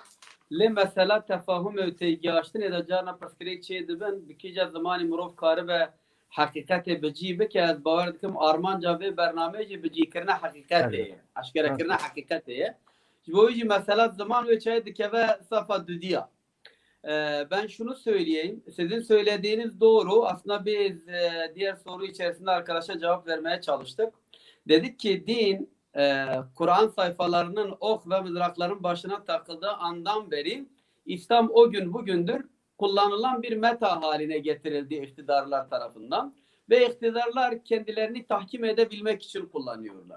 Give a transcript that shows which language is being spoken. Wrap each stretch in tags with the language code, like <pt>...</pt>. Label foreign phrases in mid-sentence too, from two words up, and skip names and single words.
<ku>Lê mesela tefahûmê û têgihaştinê de carna pirsgirêk çê dibin bi kîja zimanê mirov karibe heqîqetê bi cî bike ez bawer dikim armanca vê bernameyê jî bi cîkirina heqîqetê ye. Eşkerekirina heqîqetê ye. Ji bo wî jî mesela zaman wê çayê dikeve safa dudiya.</ku> <tr>Ben şunu söyleyeyim. Sizin söylediğiniz doğru. Aslında biz diğer soru içerisinde arkadaşa cevap vermeye çalıştık. Dedik ki din Kur'an sayfalarının ok ve mızrakların başına takıldığı andan beri İslam o gün bugündür kullanılan bir meta haline getirildi iktidarlar tarafından ve iktidarlar kendilerini tahkim edebilmek için kullanıyorlar.</tr>